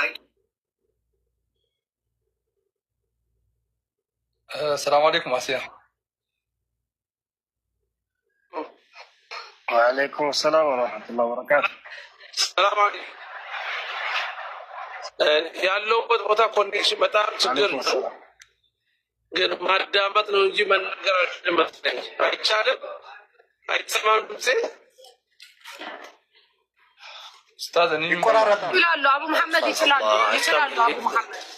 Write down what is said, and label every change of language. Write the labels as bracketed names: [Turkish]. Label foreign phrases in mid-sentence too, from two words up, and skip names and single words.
[Arabic] السلام عليكم آسيا. وعليكم السلام ورحمة الله وبركاته. السلام عليكم. [Amharic] ያለው ቦታ ኮኔክሽን በጣም ችግር ነው፣ ግን ማዳመጥ ነው እንጂ መናገር አይቻልም። አይሰማም ድምጼ ኡስታዝ እኔ ይላሉ አቡ መሐመድ ይችላሉ አቡ መሐመድ